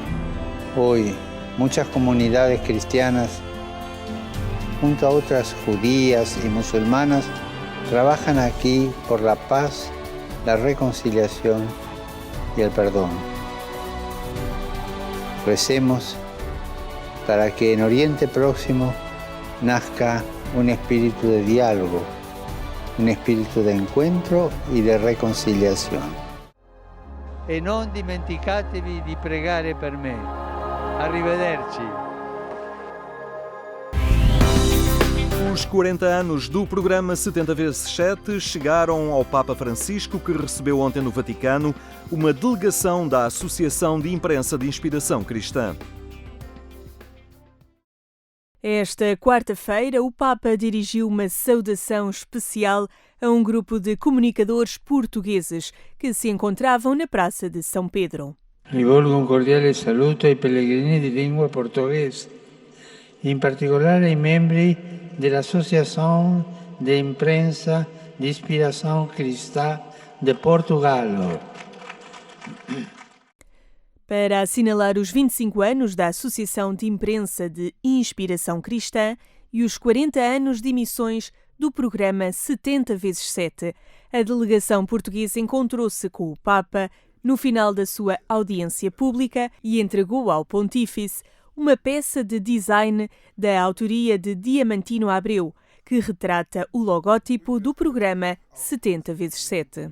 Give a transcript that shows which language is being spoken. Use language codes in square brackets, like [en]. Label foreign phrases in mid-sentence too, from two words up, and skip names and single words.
[es] Hoy, muchas comunidades cristianas, junto a otras judías y musulmanas, trabajan aquí por la paz, la reconciliación y el perdón. Recemos para que en Oriente Próximo nazca un espíritu de diálogo, un espíritu de encuentro y de reconciliación. [it] E non dimenticatevi di pregare per me. Arrivederci. [pt] Os 40 anos do programa 70x7 chegaram ao Papa Francisco, que recebeu ontem no Vaticano uma delegação da Associação de Imprensa de Inspiração Cristã. Esta quarta-feira, o Papa dirigiu uma saudação especial a um grupo de comunicadores portugueses que se encontravam na Praça de São Pedro. [it] Rivolgo un cordiale saluto ai pellegrini di lingua portoghese, in particolare ai membri dell'Associazione de Imprensa di Ispiração Cristã de Portugal. [pt] Para assinalar os 25 anos da Associação de Imprensa de Inspiração Cristã e os 40 anos de emissões do programa 70x7, a delegação portuguesa encontrou-se com o Papa no final da sua audiência pública e entregou ao Pontífice uma peça de design da autoria de Diamantino Abreu, que retrata o logótipo do programa 70x7.